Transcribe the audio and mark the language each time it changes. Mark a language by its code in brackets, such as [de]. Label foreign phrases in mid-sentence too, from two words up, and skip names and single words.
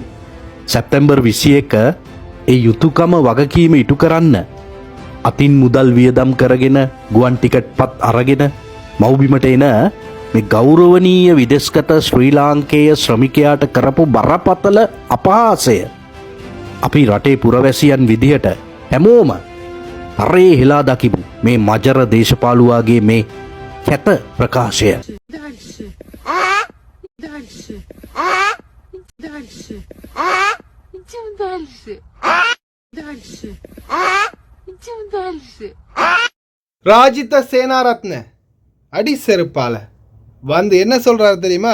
[si] සැප්තැම්බර් 21 ඒ යුතුයකම වගකීම ඉටු කරන්න අතින් මුදල් වියදම් කරගෙන ගුවන් ටිකට් පත් අරගෙන මව්බිමට එන මේ ගෞරවනීය විදෙස්ගත ශ්‍රී ලාංකේය ශ්‍රමිකයාට කරපු බරපතල අපහාසය අපි රටේ පුරවැසියන් විදිහට හැමෝම හරේ හෙලා දකිමු මේ මජර දේශපාලුවාගේ මේ කැත ප්‍රකාශය. [ta] ராஜித சேனாரத்ன அடி செருப்பால வந்து என்ன சொல்றாரு தெரியுமா?